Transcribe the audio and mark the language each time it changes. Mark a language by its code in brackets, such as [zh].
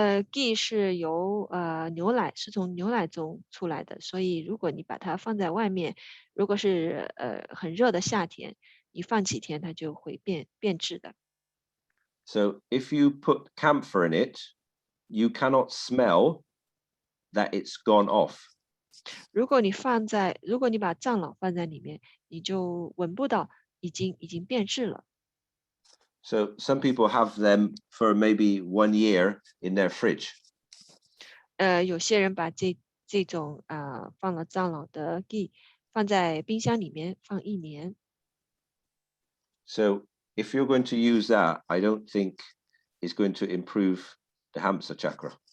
[zh] ghee 是由牛奶，是从牛奶中出来的，所以如果你把它放在外面，如果是很热的夏天，你放几天它就会变质的。 [en] So if you put camphor in it, you cannot smell that it's gone off. [zh] 如果你把樟脑放在里面，你就闻不到已经变质了。 [en] So some people have them for maybe 1 year in their fridge. [zh] 有些人把这种放了樟脑的 ghee 放在冰箱里面放1年。 [en] So if you're going to use that, I don't think it's going to improve the hamsa chakra.